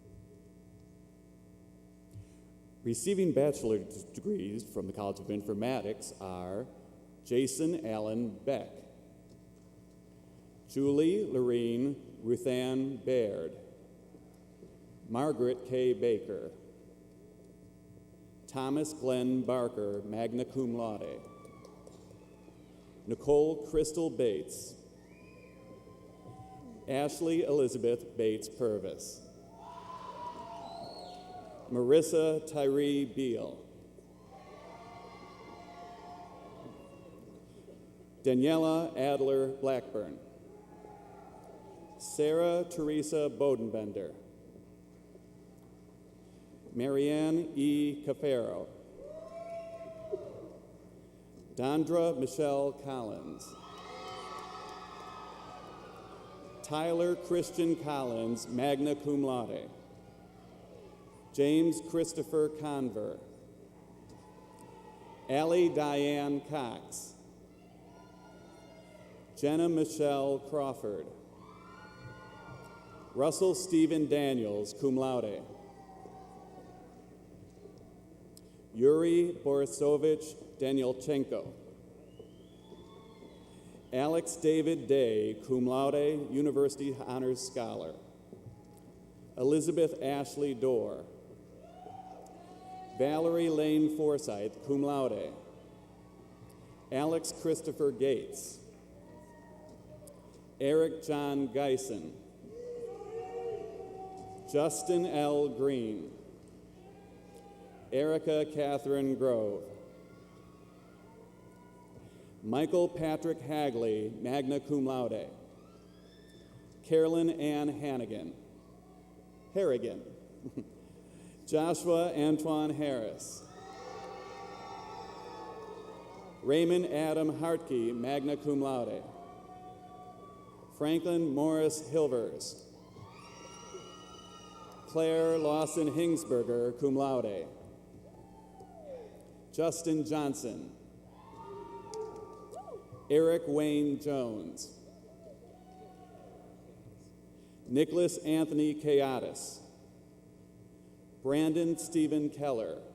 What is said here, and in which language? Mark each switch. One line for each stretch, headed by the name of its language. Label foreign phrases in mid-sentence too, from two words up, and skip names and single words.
English: Receiving bachelor's degrees from the College of Informatics are Jason Allen Beck, Julie Lorene Ruthann Baird, Margaret K. Baker, Thomas Glenn Barker,
Latin: magna cum laude,
English: Nicole Crystal Bates, Ashley Elizabeth Bates Purvis, Marissa Tyree Beal, Daniela Adler Blackburn, Sarah Teresa Bodenbender, Marianne E. Cafaro, Dondra Michelle Collins, Tyler Christian Collins,
Latin: magna cum laude,
English: James Christopher Conver, Allie Diane Cox, Jenna Michelle Crawford, Russell Stephen Daniels,
Latin: cum laude,
English: Yuri Borisovich Danielchenko, Alex David Day,
Latin: cum laude,
English: University Honors Scholar. Elizabeth Ashley Dorr. Valerie Lane Forsythe,
Latin: cum laude.
English: Alex Christopher Gates. Eric John Geisen. Justin L. Green. Erica Catherine Grove. Michael Patrick Hagley,
Latin: magna cum laude.
English: Carolyn Ann Harrigan. Joshua Antoine Harris. Raymond Adam Hartke,
Latin: magna cum laude.
English: Franklin Morris Hilvers. Claire Lawson Hingsberger,
Latin: cum laude.
English: Justin Johnson. Eric Wayne Jones. Nicholas Anthony Chaotis. Brandon Stephen Keller.